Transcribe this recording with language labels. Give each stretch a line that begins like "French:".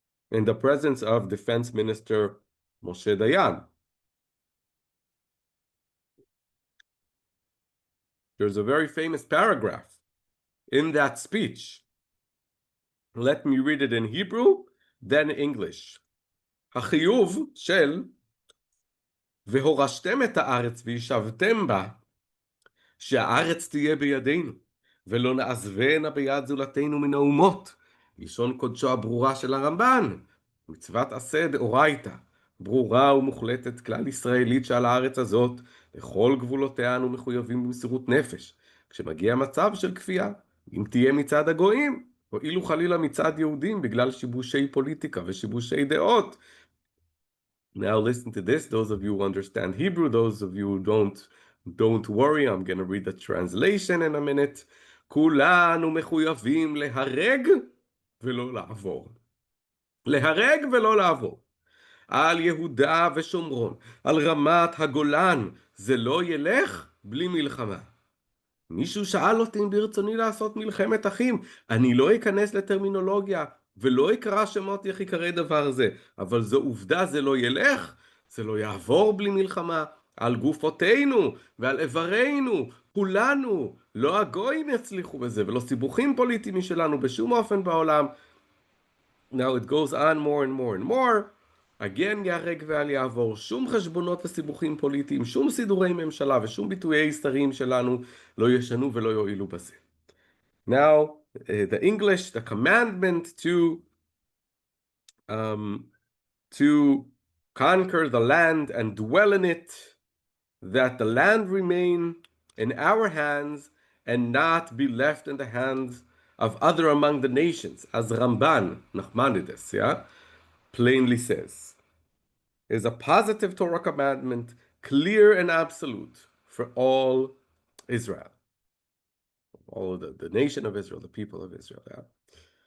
English: In the presence of Defense Minister Moshe Dayan. There's a very famous paragraph in that speech. Let me read it in Hebrew, then English.
Hebrew: החיוב של והורשתם את הארץ וישבתם בה, שהארץ תהיה בידינו, ולא נעזבנה ביד זולתנו מן האומות. לשון קודשו הברורה של הרמב"ן, מצוות עשה דאורייתא, ברורה ומוחלטת כלל ישראלית שעל הארץ הזאת, לכל גבולותיה אנו מחויבים במסירות נפש. כשמגיע מצב של כפייה, אם תהיה מצד הגויים, או אילו חלילה מצד יהודים, בגלל שיבושי פוליטיקה ושיבושי דעות.
English: Now listen to this, those of you who understand Hebrew, those of you who don't worry, I'm going to read the translation in a minute.
Hebrew: כולנו מחויבים להרג ולא לעבור. להרג ולא לעבור. על יהודה ושומרון, על רמת הגולן, זה לא ילך בלי מלחמה. מישהו שאל אותי אם ברצוני לעשות מלחמת אחים. אני לא אכנס לטרמינולוגיה ולא אקרא שמות איך יקרא דבר זה, אבל זו עובדה, זה לא ילך, זה לא יעבור בלי מלחמה. על גופותינו ועל איברינו, כולנו, לא הגויים יצליחו בזה, ולא סיבוכים פוליטיים משלנו בשום אופן בעולם.
English: Now it goes on more and more and more.
Hebrew: again ייהרג ואל יעבור, שום חשבונות וסיבוכים פוליטיים, שום סידורי ממשלה ושום ביטויי שרים שלנו לא ישנו ולא יועילו בזה.
English: Now, the English, the commandment to um, to conquer the land and dwell in it, that the land remain in our hands and not be left in the hands of other among the nations, as Ramban, Nachmanides, yeah, plainly says, is a positive Torah commandment, clear and absolute for all Israel, all the nation of Israel, the people of Israel. Yeah.